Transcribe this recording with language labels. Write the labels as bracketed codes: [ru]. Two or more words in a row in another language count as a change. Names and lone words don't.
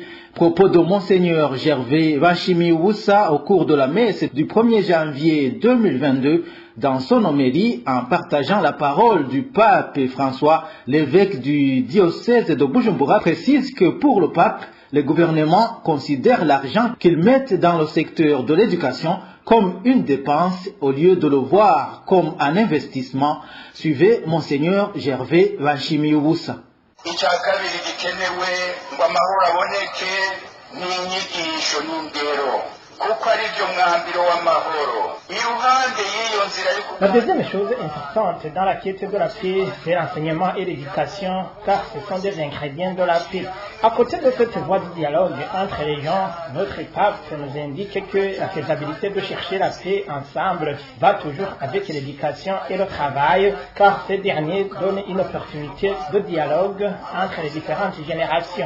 [fr] Propos de Monseigneur Gervais Vachimi Woussa au cours de la messe du 1er janvier 2022 dans son homélie en partageant la parole du pape François, l'évêque du diocèse de Bujumbura précise que pour le pape, le gouvernement considère l'argent qu'il met dans le secteur de l'éducation comme une dépense au lieu de le voir comme un investissement. Suivez Monseigneur Gervais Vachimi Woussa. [rn] Icya kabiri gikenewe ngo amahoro aboneke n'inyigisho n'indero kuko ari byo mwambiro w'amahoro iruhande y'iyo nzira. [fr] La deuxième chose importante dans la quête de la paix, c'est l'enseignement et l'éducation, car ce sont des ingrédients de la paix. À côté de cette voie du dialogue entre les gens, notre pape nous indique que la faisabilité de chercher la paix ensemble va toujours avec l'éducation et le travail, car ces derniers donnent une opportunité de dialogue entre les différentes générations.